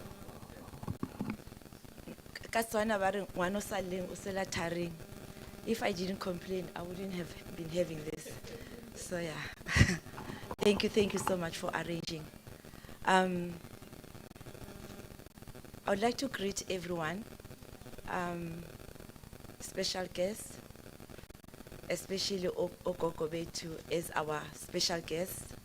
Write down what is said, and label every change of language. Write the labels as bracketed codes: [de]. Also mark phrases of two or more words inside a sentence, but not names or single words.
[tn] Katswana ba re ngwana o saleng o sela tharing. [en] If I didn't complain, I wouldn't have been having this. So yeah, thank you so much for arranging. I would like to greet everyone, special guests, especially Ogogo Betu as our special guest.